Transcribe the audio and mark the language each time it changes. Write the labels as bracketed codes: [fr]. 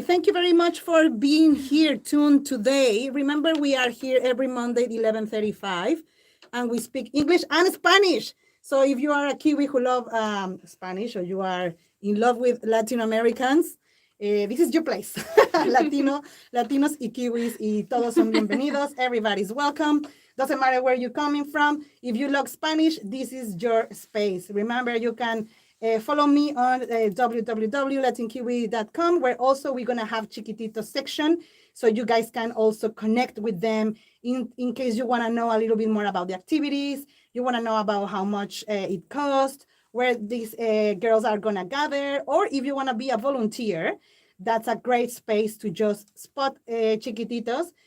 [en] Thank you very much for being here tuned today. Remember, we are here every Monday at 11:35, and we speak English and Spanish. So if you are a Kiwi who love Spanish, or you are in love with Latin Americans, this is your place. [es] Latinos y Kiwis y todos son bienvenidos. [en] Everybody's welcome. Doesn't matter where you're coming from. If you love Spanish, this is your space. Remember, you can follow me on www.latinkiwi.com, where also we're going to have Chiquititos section, so you guys can also connect with them in case you want to know a little bit more about the activities, you want to know about how much it costs, where these girls are going to gather, or if you want to be a volunteer, that's a great space to just spot Chiquititos.